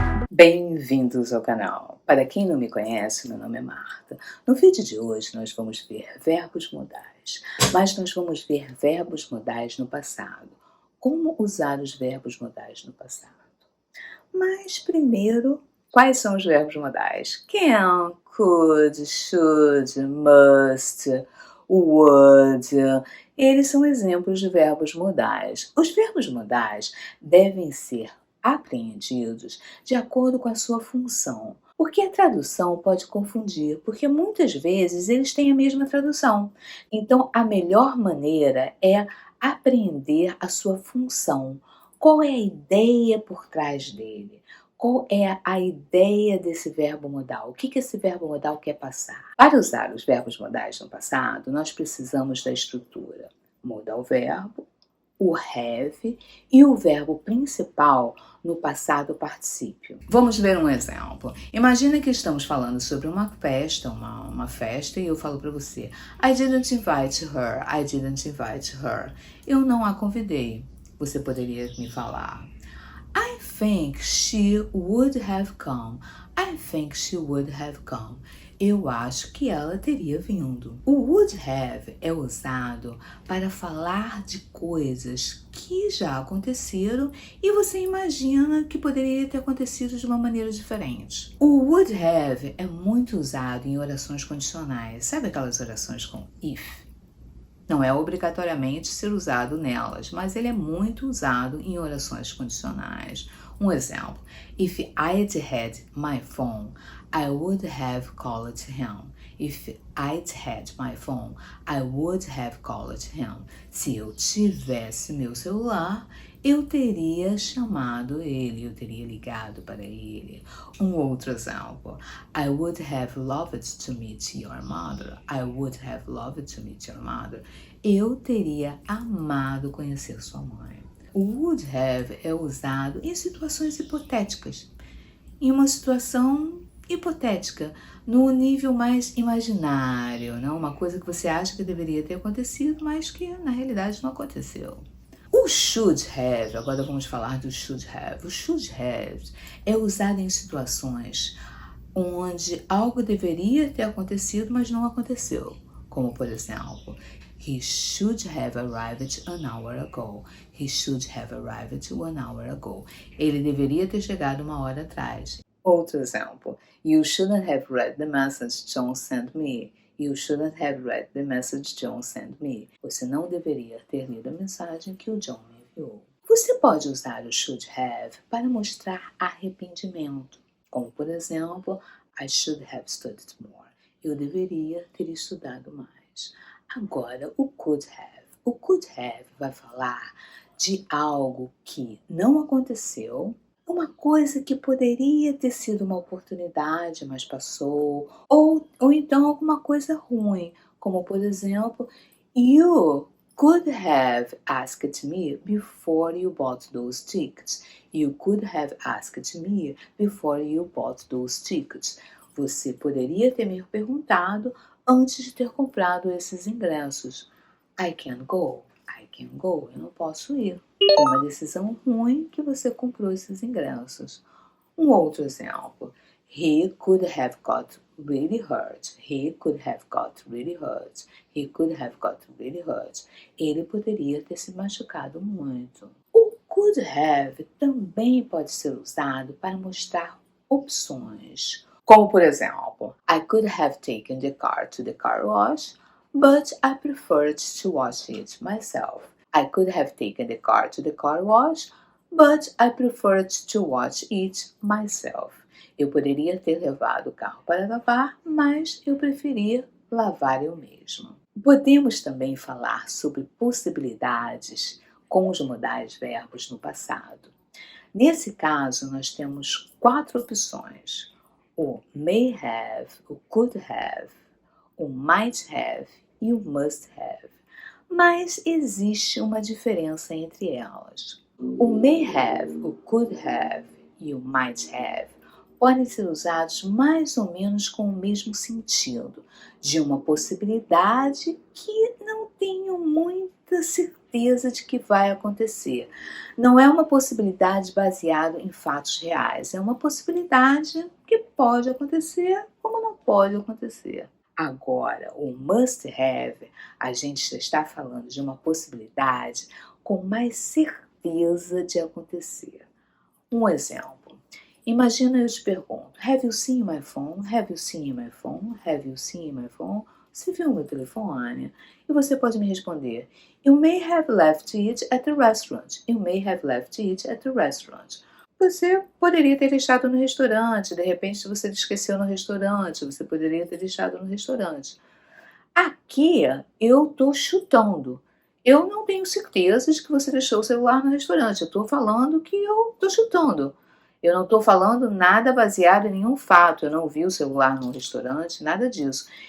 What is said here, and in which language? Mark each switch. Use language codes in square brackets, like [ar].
[pt] Bem-vindos ao canal! Para quem não me conhece, meu nome é Marta. No vídeo de hoje nós vamos ver verbos modais, mas nós vamos ver verbos modais no passado. Como usar os verbos modais no passado? Mas primeiro, quais são os verbos modais? [en] Can, could, should, must, would. [pt] Eles são exemplos de verbos modais. Os verbos modais devem ser apreendidos de acordo com a sua função. Porque a tradução pode confundir, porque muitas vezes eles têm a mesma tradução. Então, a melhor maneira é apreender a sua função. Qual é a ideia por trás dele? Qual é a ideia desse verbo modal? O que esse verbo modal quer passar? Para usar os verbos modais no passado, nós precisamos da estrutura modal verbo, o have e o verbo principal no passado particípio. Vamos ver um exemplo. Imagina que estamos falando sobre uma festa, e eu falo para você: [en] I didn't invite her, [pt] I didn't invite her. Eu não a convidei. Você poderia me falar: [en] I think she would have come. I think she would have come. [pt] Eu acho que ela teria vindo. O would have é usado para falar de coisas que já aconteceram e você imagina que poderia ter acontecido de uma maneira diferente. O would have é muito usado em orações condicionais. Sabe aquelas orações com if? Não é obrigatoriamente ser usado nelas, mas ele é muito usado em orações condicionais. Um exemplo: [en] If I'd had my phone, I would have called him. If I'd had my phone, I would have called him. [pt] Se eu tivesse meu celular, eu teria chamado ele, eu teria ligado para ele. Um outro exemplo: [en] I would have loved to meet your mother. I would have loved to meet your mother. [pt] Eu teria amado conhecer sua mãe. O would have é usado em situações hipotéticas. Em uma situação hipotética, no nível mais imaginário, não? Uma coisa que você acha que deveria ter acontecido, mas que na realidade não aconteceu. O should have, agora vamos falar do should have. O should have é usado em situações onde algo deveria ter acontecido, mas não aconteceu. Como, por exemplo, [en] He should have arrived an hour ago. He should have arrived 1 hour ago. [pt] Ele deveria ter chegado 1 hora atrás. Outro exemplo: [en] You shouldn't have read the message John sent me. You shouldn't have read the message John sent me. [pt] Você não deveria ter lido a mensagem que o John me enviou. Você pode usar o should have para mostrar arrependimento. Como, por exemplo, [en] I should have studied more. [pt] Eu deveria ter estudado mais. Agora, o could have. O could have vai falar de algo que não aconteceu, uma coisa que poderia ter sido uma oportunidade, mas passou, ou então alguma coisa ruim, como por exemplo, [en] You could have asked me before you bought those tickets. You could have asked me before you bought those tickets. [pt] Você poderia ter me perguntado antes de ter comprado esses ingressos. [en] I can go. I can go. [pt] Eu não posso ir. Foi uma decisão ruim que você comprou esses ingressos. Um outro exemplo: [en] He could have got really hurt. He could have got really hurt. He could have got really hurt. [pt] Ele poderia ter se machucado muito. O could have também pode ser usado para mostrar opções. Como, por exemplo, [en] I could have taken the car to the car wash, but I preferred to wash it myself. I could have taken the car to the car wash, but I preferred to wash it myself. [pt] Eu poderia ter levado o carro para lavar, mas eu preferia lavar eu mesmo. Podemos também falar sobre possibilidades com os modais verbos no passado. Nesse caso, nós temos 4 opções: o may have, o could have, o might have e o must have. Mas existe uma diferença entre elas. O may have, o could have e o might have podem ser usados mais ou menos com o mesmo sentido, de uma possibilidade que não tenho muita certeza de que vai acontecer. Não é uma possibilidade baseada em fatos reais, é uma possibilidade que pode acontecer como não pode acontecer. Agora, o must have, a gente já está falando de uma possibilidade com mais certeza de acontecer. Um exemplo. Imagina eu te pergunto, [en] have you seen my phone? Have you seen my phone? Have you seen my phone? [pt] Você viu meu telefone? E você pode me responder, [en] you may have left it at the restaurant. You may have left it at the restaurant. [pt] Você poderia ter deixado no restaurante, de repente você esqueceu no restaurante, você poderia ter deixado no restaurante. Aqui eu estou chutando. Eu não tenho certeza de que você deixou o celular no restaurante. Eu estou falando que eu estou chutando. Eu não estou falando nada baseado em nenhum fato. Eu não vi o celular no restaurante, nada disso.